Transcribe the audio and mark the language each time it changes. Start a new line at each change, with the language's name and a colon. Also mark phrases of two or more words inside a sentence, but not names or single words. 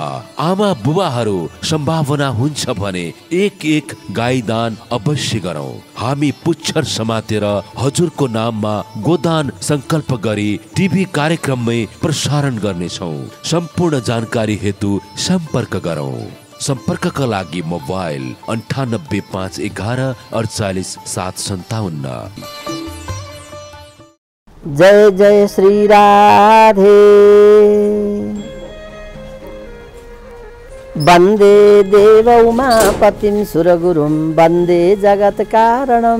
Nepali: आमा बुबाहरू सम्भावना हुन्छ भने एक गाई दान अवश्य गरौं। हामी पुच्छर समातेर हजुरको नाममा गोदान संकल्प गरी टिभी कार्यक्रममै प्रसारण गर्नेछौं। सम्पूर्ण जानकारी हेतु सम्पर्क गरौं। सम्पर्कका लागि मोबाइल 985111 48 757। जय जय श्री राधे।
Sanskrit: वन्दे देव उमापतिं सुरगुरुं, वन्दे जगत्कारणं,